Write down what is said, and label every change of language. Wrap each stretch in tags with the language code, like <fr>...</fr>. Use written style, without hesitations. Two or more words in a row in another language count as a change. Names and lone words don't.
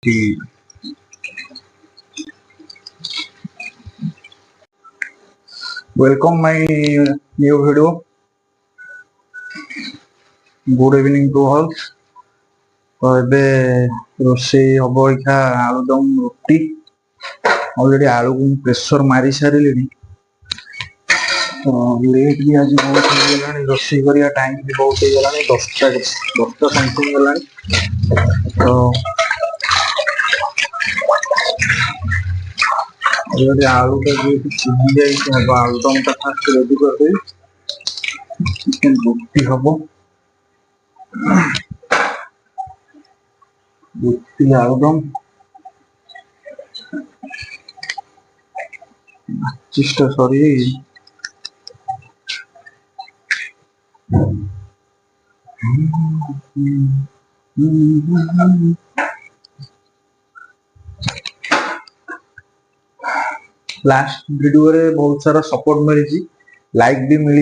<en>Welcome my new video. Good evening to all.</en> <or>तो ଏବେ ରୋଷେଇ ହବ ଏଇଖା ଆଳୁଦମ ରୁଟି ଅଲରେଡି ଆଳୁକୁ ମୁଁ ପ୍ରେସର ମାରି ସାରିଲିଣି। ତ ଲେଟ୍ ବି ଆଜି ବହୁତ ହେଇଗଲାଣି, ରୋଷେଇ କରିବା ଟାଇମ୍ ବି ବହୁତ ହେଇଗଲାଣି, 10ଟା ସମଥିଙ୍ଗ ହେଲାଣି। ତ ଅଲରେଡି ଆଳୁଟା ଯେହେତୁ ସିଝି ଯାଇଛି ହବ, ଆଳୁଦମଟା ଫାଷ୍ଟ ରେଡି କରିଦେବି। ଚିକେନ ରୁଟି ହବ, ରୁଟି ଆଳୁଦମ ଚେଷ୍ଟା ସରିଯାଇଛି। ଲାଷ୍ଟ ଭିଡିଓ ରେ ବହୁତ ସାରା ସପୋର୍ଟ ମିଳି, ଲାଇକ ବି ମିଳି।</or>